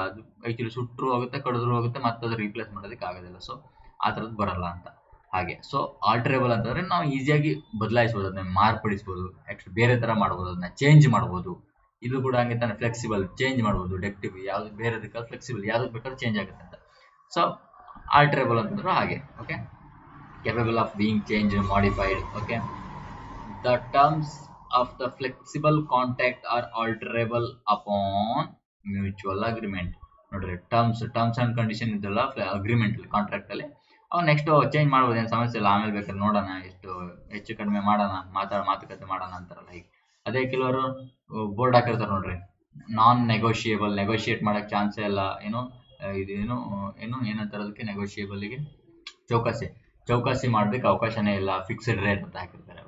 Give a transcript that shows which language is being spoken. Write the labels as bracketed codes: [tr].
[kn] ಅದು ಆಕ್ಚುಲಿ ಸುಟ್ಟರು ಹೋಗುತ್ತೆ, ಕಡಿದ್ರು ಹೋಗುತ್ತೆ, ಮತ್ತೆ ಅದು ರೀಪ್ಲೇಸ್ ಮಾಡೋದಕ್ಕೆ ಆಗೋದಿಲ್ಲ. ಸೊ ಆ ಥರದ್ದು ಬರಲ್ಲ ಅಂತ. ಹಾಗೆ ಸೊ ಆಲ್ಟರೇಬಲ್ ಅಂತಂದ್ರೆ ನಾವು ಈಸಿಯಾಗಿ ಬದಲಾಯಿಸ್ಬೋದು, ಅದನ್ನ ಮಾರ್ಪಡಿಸ್ಬೋದು, ಆಕ್ಚುಲಿ ಬೇರೆ ತರ ಮಾಡ್ಬೋದು, ಅದನ್ನ ಚೇಂಜ್ ಮಾಡ್ಬೋದು. ಇದು ಕೂಡ ಹಂಗೆ ತಾನೆ, ಫ್ಲೆಕ್ಸಿಬಲ್, ಚೇಂಜ್ ಮಾಡ್ಬೋದು. ಡಕ್ಟಿವ್ ಯಾವ್ದು ಬೇರೆದಕ್ಕೆ, ಫ್ಲೆಕ್ಸಿಬಲ್ ಯಾವ್ದಕ್ಕೆ ಬೇಕಾದ್ರೂ ಚೇಂಜ್ ಆಗುತ್ತೆ ಅಂತ. ಸೊ ಆಲ್ಟರೇಬಲ್ ಅಂತಂದ್ರೆ ಹಾಗೆ. [en] Okay, capable of being changed, modified. Okay, the terms of the flexible contract are alterable upon mutual agreement. [kn] ನೋಡ್ರಿ, ಟರ್ಮ್ಸ್ ಅಂಡ್ ಕಂಡೀಷನ್ ಇದೆಲ್ಲ ಅಗ್ರಿಮೆಂಟ್ ಕಾಂಟ್ರಾಕ್ಟ್ ಅಲ್ಲಿ ಅವ್ ನೆಕ್ಸ್ಟ್ ಚೇಂಜ್ ಮಾಡ್ಬೋದು, ಏನು ಸಮಸ್ಯೆ ಇಲ್ಲ. ಆಮೇಲೆ ಬೇಕಾದ್ರೆ ನೋಡೋಣ, ಎಷ್ಟು ಹೆಚ್ಚು ಕಡಿಮೆ ಮಾಡೋಣ, ಮಾತುಕತೆ ಮಾಡೋಣ ಅಂತಾರಲ್ಲ. ಈಗ ಅದೇ ಕೆಲವರು ಬೋರ್ಡ್ ಹಾಕಿರ್ತಾರೆ ನೋಡ್ರಿ, ನಾನ್ ನೆಗೋಷಿಯೇಬಲ್, ನೆಗೋಷಿಯೇಟ್ ಮಾಡಕ್ ಚಾನ್ಸೇ ಇಲ್ಲ, ಏನೋ ಇದೇನು ಏನಂತಾರೆ ಅದಕ್ಕೆ, ನೆಗೋಷಿಯೇಬಲ್ಗೆ ಚೌಕಾಸಿ ಮಾಡ್ಬೇಕು ಅವಕಾಶನೇ ಇಲ್ಲ, ಫಿಕ್ಸ್ಡ್ ರೇಟ್ ಅಂತ ಹಾಕಿರ್ತಾರೆ.